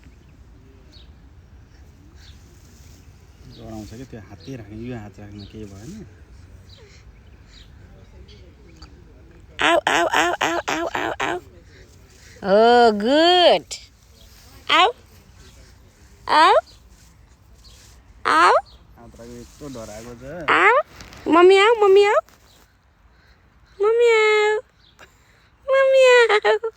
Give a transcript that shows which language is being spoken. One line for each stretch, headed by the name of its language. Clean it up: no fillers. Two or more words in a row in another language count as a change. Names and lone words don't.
Nepali: डराउँछ क्या त्यो हातै राख्ने यो हात राख्ने केही भएन आऊ आऊ आऊ आऊ आऊ आऊ आऊ
English: Oh, good. Ow. Ow. Ow.
Nepali: हात राख्ने यस्तो डराएको छ
English: Ow. Mommy ow, mommy ow. Mommy ow. Mommy ow.